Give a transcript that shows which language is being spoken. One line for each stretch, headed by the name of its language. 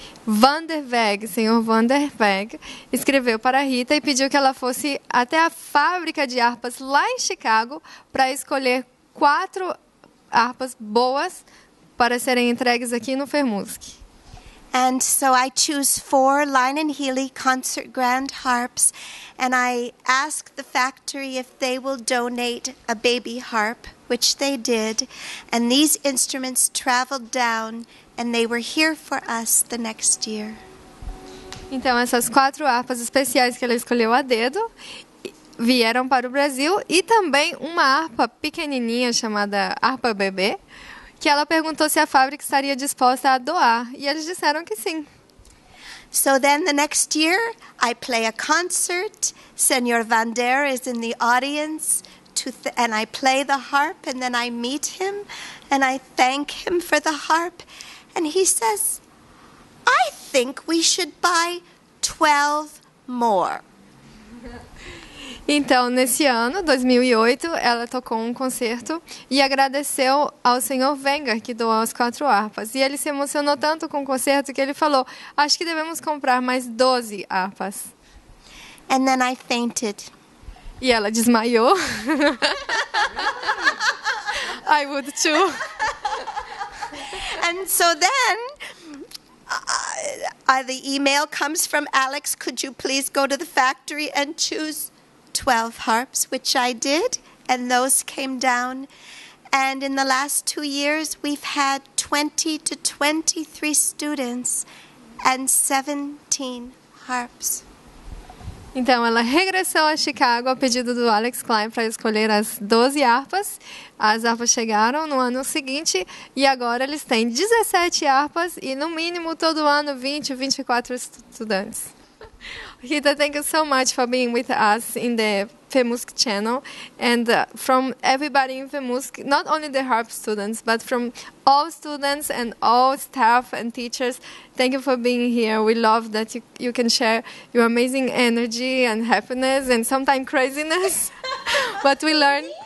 Portuguese: Vanderwege, senhor Vanderwege, escreveu para a Rita e pediu que ela fosse até a fábrica de harpas lá em Chicago para escolher 4 harpas boas para serem entregues aqui no FEMUSC.
English: And so I choose 4 Line & Healy concert grand harps, and I asked the factory if they will donate a baby harp, which they did, and these instruments traveled down, and they were here for us the next year.
Portuguese: Então, essas 4 harpas especiais que ela escolheu a dedo vieram para o Brasil, e também uma harpa pequenininha chamada harpa bebê, que ela perguntou se a fábrica estaria disposta a doar, e eles disseram que sim.
English: So then the next year, I play a concert. Senor Vander is in the audience, and I play the harp, and then I meet him, and I thank him for the harp. And he says, I think we should buy 12 more.
Portuguese: Então, nesse ano, 2008, ela tocou um concerto e agradeceu ao senhor Wenger, que doou as 4 harpas. E ele se emocionou tanto com o concerto que ele falou, acho que devemos comprar mais 12 harpas.
English: And then I fainted.
Portuguese: E ela desmaiou.
English: I would too. And so then the email comes from Alex, could you please go to the factory and choose 12 harps, which I did, and those came down. And in the last 2 years, we've had 20 to 23 students and 17 harps.
Portuguese: Então, ela regressou a Chicago a pedido do Alex Klein para escolher as 12 harpas. As harpas chegaram no ano seguinte e agora eles têm 17 harpas e, no mínimo, todo ano 20, 24 estudantes.
English: Rita, thank you so much for being with us in the FEMUSC channel, and from everybody in FEMUSC, not only the harp students, but from all students and all staff and teachers, thank you for being here. We love that you can share your amazing energy and happiness and sometimes craziness, but we learn.